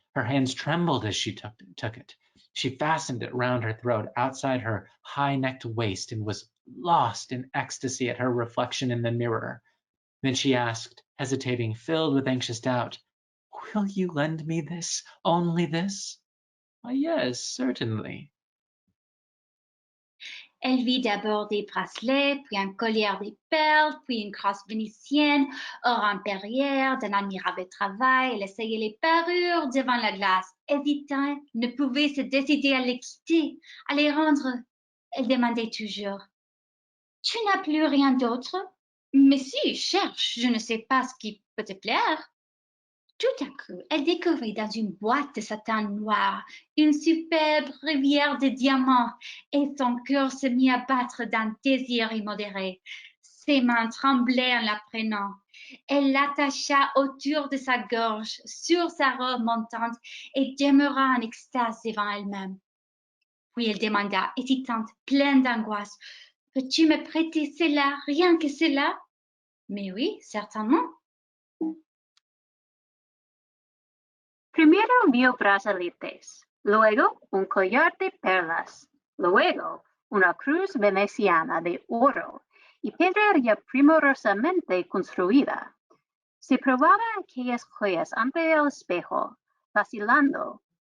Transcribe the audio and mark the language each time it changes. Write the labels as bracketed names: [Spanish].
[English] Her hands trembled as she took it. She fastened it round her throat outside her high-necked waist and was lost in ecstasy at her reflection in the mirror. Then she asked, hesitating, filled with anxious doubt, "Will you lend me this, only this?" "Why, yes, certainly." [French] Elle vit d'abord des bracelets, puis un collier de perles, puis une crosse vénitienne, or impérière, d'un admirable travail. Elle essayait les parures devant la glace, hésitant, ne pouvait se décider à les quitter, à les rendre. Elle demandait toujours, tu n'as plus rien d'autre? Mais si, cherche, je ne sais pas ce qui peut te plaire. Tout à coup, elle découvrit dans une boîte de satin noir une superbe rivière de diamants et son cœur se mit à battre d'un désir immodéré. Ses mains tremblaient en la prenant. Elle l'attacha autour de sa gorge, sur sa robe montante et demeura en extase devant elle-même. Puis elle demanda, hésitante, pleine d'angoisse, « Peux-tu me prêter cela, rien que cela? » « Mais oui, certainement. » [Spanish] Primero vio brazaletes, luego un collar de perlas, luego una cruz veneciana de oro y pedrería primorosamente construida. Se probaba aquellas joyas ante el espejo, vacilando,